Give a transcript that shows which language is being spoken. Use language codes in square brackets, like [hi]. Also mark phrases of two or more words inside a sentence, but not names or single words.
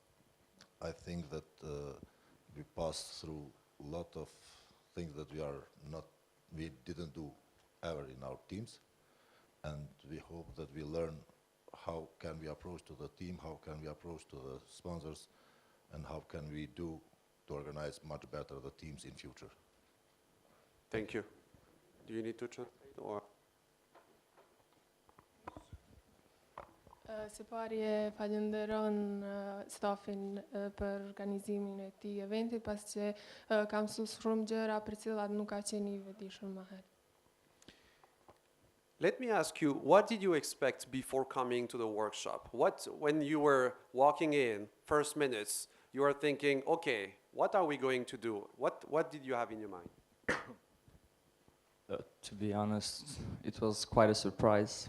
[en] I think that we passed through a lot of things that we didn't do ever in our teams, and we hope that we learn how can we approach to the team, how can we approach to the sponsors, and how can we do to organize much better the teams in future. Thank you. Do you need to translate or? [sq] Së pari e falenderon stafin për organizimin e këtij eventi, pasi që kam mësuar shumë gjëra për cilat nuk ka qenë I vetëdijshëm më herët. [en] Let me ask you, what did you expect before coming to the workshop? When you were walking in, first minutes, you were thinking, okay, what are we going to do? What did you have in your mind? To be honest, it was quite a surprise.